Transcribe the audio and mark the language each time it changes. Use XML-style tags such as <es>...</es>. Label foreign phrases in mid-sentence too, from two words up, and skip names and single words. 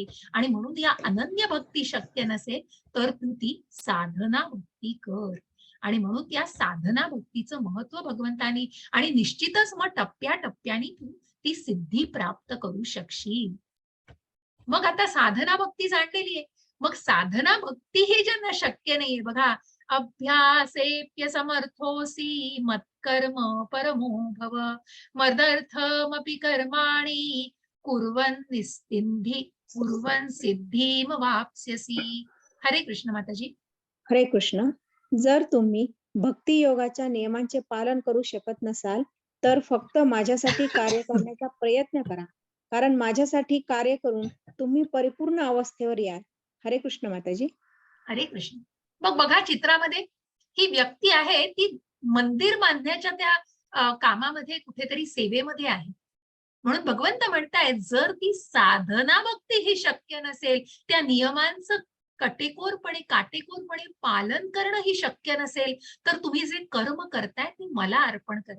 <mr>आणि म्हणून या अनन्य भक्ती शक्य नसेल तर तू ती साधना भक्ती कर. आणि म्हणून त्या साधना भक्तीचं महत्व भगवंतानी, आणि निश्चितच मग टप्प्याटप्प्याने तू ती सिद्धी प्राप्त करू शकशील. मग आता साधना भक्ती जाणलेली आहे, मग साधना भक्ती हे ज्यांना शक्य नाहीये बघा,</mr> <sa>अभ्यासेप्य समर्थोसी मत्कर्म परमो भव मदर्थमपि कर्माणि कुर्वन् सिद्धीम वाप्स्यसि.</sa> <mr>हरे कृष्ण माताजी. हरे कृष्ण. जर तुम्ही भक्ती योगाच्या नियमांचे पालन करू शकत नसाल तर फक्त माझ्यासाठी कार्य करण्याचा प्रयत्न करा, कारण माझ्यासाठी कार्य करून तुम्ही परिपूर्ण अवस्थेवर याल. हरे कृष्ण माताजी. हरे कृष्ण. मग बघा चित्रामध्ये ही व्यक्ती आहे, ती मंदिर बांधण्याच्या त्या कामामध्ये कुठेतरी सेवेमध्ये आहे. म्हणून भगवंत म्हणतायत जर ती साधना भक्ती ही शक्य नसेल, त्या नियमांचं काटेकोरपणे पालन करणं ही शक्य नसेल, तर तुम्ही जे कर्म करताय ते मला अर्पण करा.</mr>